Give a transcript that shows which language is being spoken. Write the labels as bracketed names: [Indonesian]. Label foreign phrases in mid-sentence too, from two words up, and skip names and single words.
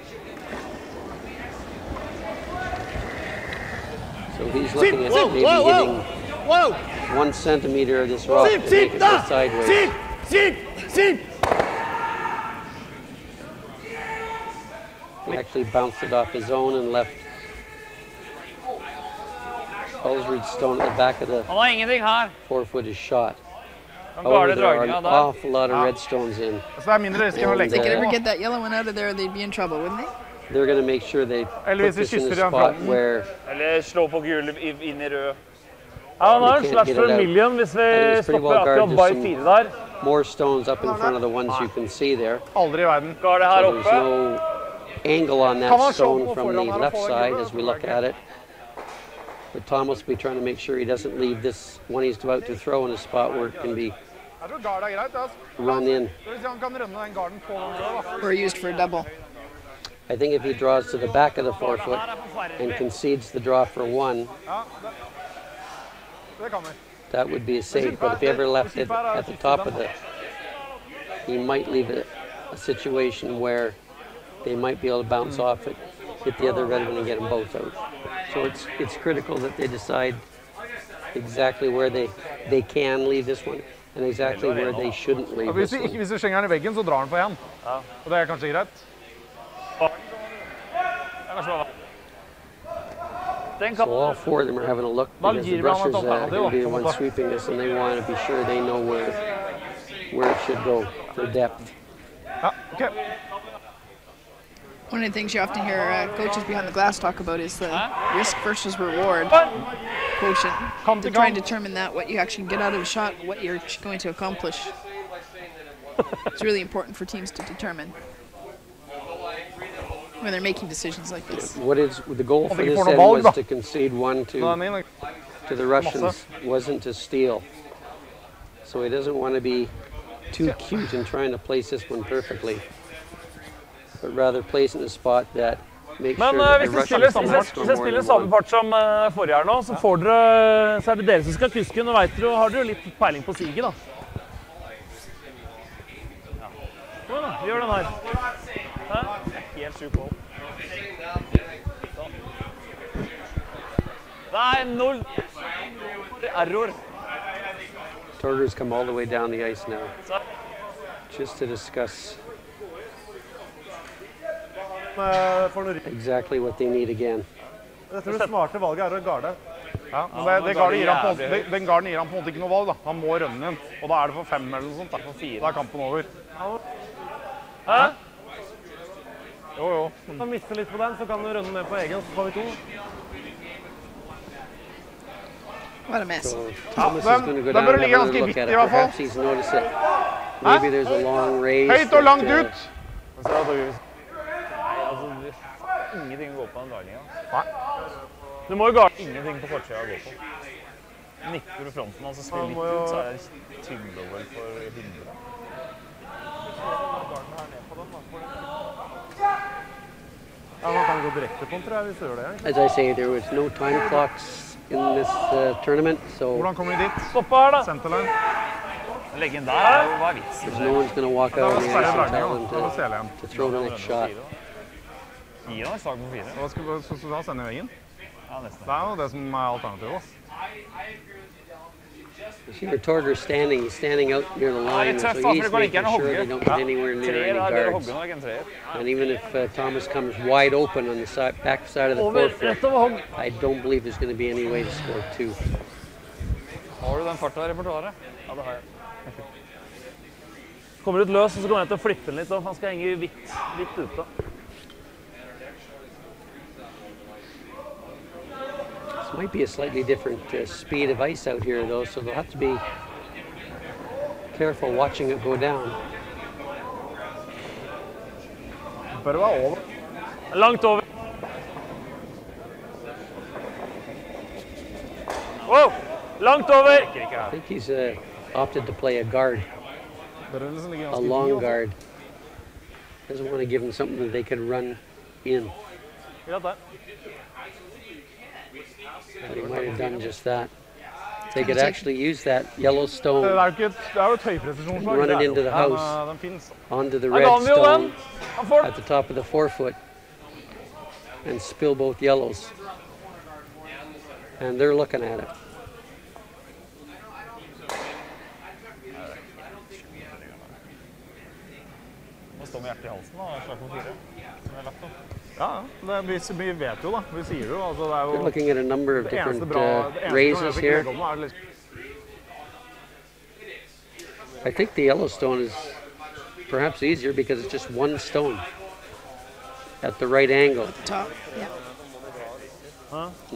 [English] So he's looking at maybe hitting 1 centimeter of this rock to make it go sideways. He actually bounced it off his own and left Ulsrud's stone at the back of the [Norwegian] Han har ingenting her. [English] four-footed shot. [Norwegian] Han [English] However, [Norwegian] klarer [English] there are an [Norwegian] dragninga der. [English] awful lot of red stones in. [Norwegian] Så det er mindre risk enn å [English] If they [Norwegian] legge [English] could [Norwegian] det. [English] ever get that yellow one out of there, they'd be in trouble, wouldn't they? They're going to make sure they [Norwegian] Eller [English] put [Norwegian] hvis vi [English] this in [Norwegian] kysser [English] a [Norwegian] i den [English] spot [Norwegian] fronten. [English] where [Norwegian] Eller slå på gul inn i rød. Ja, han har en [English] We can't slash get for it a out. [Norwegian] million hvis [English] I think [Norwegian] vi [English] it's pretty [Norwegian] stopper [English] well guarded. [Norwegian] akkurat by [English] There's [Norwegian] 4 der. [English] more stones up in front of the ones you can see there. [Norwegian] Aldri i verden. Gar det her [English] So there's [Norwegian] oppe. [English] no angle on [Norwegian] Kan [English] that [Norwegian] man slå [English] stone [Norwegian] på [English] from the [Norwegian] foran her og [English] left [Norwegian] få den [English] side [Norwegian] gule, [English] as we [Norwegian] så [English] look [Norwegian] det er [English] at it. But Thomas will be trying to make sure he doesn't leave this one he's about to throw in a spot where it can be [Norwegian] Jeg tror gard er greit. Altså. [English] run in. [Norwegian] Det vil si han kan rønne den garden på den røde, da. [English] Or used for a double. I think if he draws to the back of the forefoot and concedes the draw for 1, [Norwegian] Ja, det kan vi. [English] that would be a save. But if he ever left it at the top of the, he might leave it a situation where they might be able to bounce off it, hit the other red one and get them both out. So it's critical that they decide exactly where they can leave this one and exactly where they shouldn't [Norwegian] Ja, [English] leave [Norwegian] hvis [English] this [Norwegian] vi [English] one. [Norwegian] hvis vi slenger den i veggen, så drar den på igjen. Og det er kanskje greit. Den [English] So [Norwegian] kan [English] all 4 of them are having a look because the brushers are going to be the ones sweeping this, and they want to be sure they know where it should go for depth. [Norwegian] Ja, ok. [English] One of the things you often hear coaches behind the glass talk about is the risk versus reward quotient. To try and determine that, what you actually get out of a shot, what you're going to accomplish. It's really important for teams to determine when they're making decisions like this. What is the goal for think this for the end ball, was bro. to concede 1 [Norwegian] Nå er [English] to [Norwegian] den inn, [English] to the Russians wasn't to steal. So he doesn't want to be too cute in trying to place this one perfectly, but rather place it in a spot that makes sure that the Russians don't [Norwegian] hvis [English] score [Norwegian] jeg [English] more [Norwegian] spiller [English] than [Norwegian] samme [English] one. [Norwegian] part som forrige her nå, så får dere, så er det dere som skal kuske. Nå vet dere, har dere jo litt peiling på siget da. Ja. Kom igjen da, vi gjør den her. Hæ? Helt sjuk mål. Nei, 0. [English] Error. Torger's come all the way down the ice now, just to discuss exactly what they need again. [Norwegian] Jeg tror det smarte valget er å garde. Ja, men den garden gir han på en måte ikke noe valg da. Han må rønne den, og da er det for 5 eller noe sånt. Da er kampen over. Hæ? Jo. Hvis han mister litt på den, så kan du rønne ned på egen, så får vi 2. [English] What a mess. So Thomas is going to go down and have another look at it. Perhaps he's noticed it. Maybe there's a long raise. [Norwegian] Høyt og langt ut! Ingenting å gå på den garningen. Nei. Du må jo garde ingenting på kortsida å gå på. 90 på fronten, altså spiller litt ut, så er det tyngdeover for 100. Ja, man kan gå direkte på den, tror jeg, hvis du gjør det. [English] As I say, there was no time clocks in this tournament, so [Norwegian] Hvordan kommer vi dit? Stoppa her da! Centerline. Leggen der, hva er vitsen? [English] no one's going to walk out on the ice and tell them [Norwegian] Da ser jeg [English] to throw the next shot. [Norwegian] Gir han et slag på 4? Hva skal du da sende i veggen? Ja, nesten. Det er jo det som er alternativet. [English] You see where Torger's standing, he's standing out near the line, so he's making sure they don't get anywhere near any guards. And even if Thomas comes wide open on the side, back side of the forefoot, I don't believe there's going to be any way to score 2. [Norwegian] Har du den farta i repertoaret? Ja, det har jeg. Kommer ut løs, og så kommer jeg til å flippe den litt, og han skal henge vidt ute. [English] This might be a slightly different speed of ice out here, though, so they'll have to be careful watching it go down. [Norwegian] Bør det være over? Langt over. Wow! Langt over! [English] I think he's opted to play a guard, a long guard. Doesn't want to give them something that they could run in. But he might have done just that. They could actually use that yellow stone, run it into the house, onto the red stone at the top of the forefoot, and spill both yellows. And they're looking at it. [Norwegian] Ja, vi vet jo da, vi sier jo, altså det er jo... [English] They're looking at a number of different raises here. I think the yellow stone is perhaps easier because it's just one stone at the right angle. Top, yeah. I'm